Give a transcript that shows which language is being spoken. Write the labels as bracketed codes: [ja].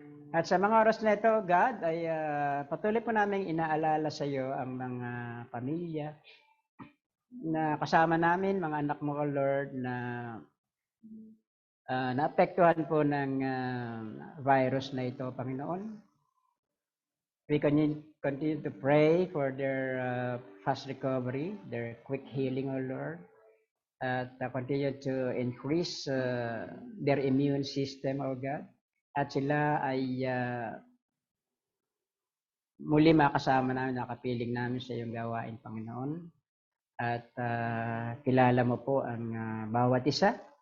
[tl] At sa mga oras na ito, God, ay patuloy po namin inaalala sa iyo ang mga pamilya na kasama namin, mga anak mo, O Lord, na naapektuhan po ng virus na ito, Panginoon. [en] We continue to pray for their fast recovery, their quick healing, O Lord, at continue to increase their immune system, O God. [tl] At sila ay muli makasama namin, nakapiling namin sa iyong gawain, Panginoon. At kilala mo po ang bawat isa.